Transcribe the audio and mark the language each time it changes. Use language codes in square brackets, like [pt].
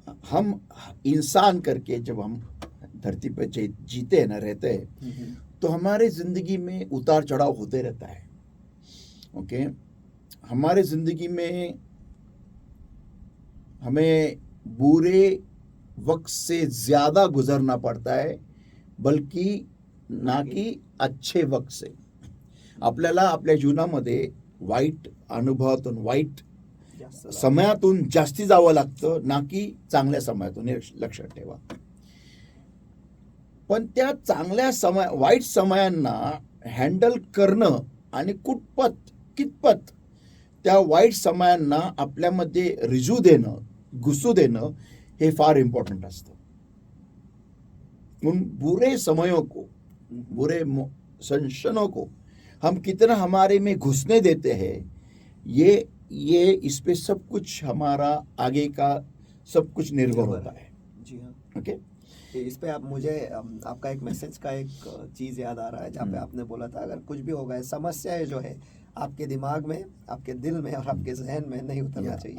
[hi] हम इंसान करके जब हम धरती पर जीते हैं ना, रहते हैं, तो हमारे जिंदगी में उतार चढ़ाव होते रहता है। ओके, हमारे जिंदगी में हमें बुरे वक्त से ज्यादा गुजरना पड़ता है, बल्कि ना कि अच्छे वक्त से। [mr] आपल्याला आपल्या जीवनामध्ये वाईट अनुभवातून, वाईट समयातून जास्ती जावं लागतं, ना की चांगल्या समयातून, हे लक्षात ठेवा। पण त्या वाईट समयांना हँडल करणं आणि कितपत त्या वाईट समयांना आपल्यामध्ये घुसू देणं हे फार इम्पॉर्टंट असतं। [hi] उन बुरे समयों को, बुरे संशनों को हम कितना हमारे में घुसने देते हैं, ये इस पे सब कुछ हमारा आगे का सब कुछ निर्भर होता है। जी हाँ। ओके, इस पे मुझे आपका एक मैसेज का एक चीज याद आ रहा है, जहाँ पे आपने बोला था अगर कुछ भी होगा, समस्याएं जो है आपके दिमाग में, आपके दिल में और आपके जहन में नहीं उतरना चाहिए,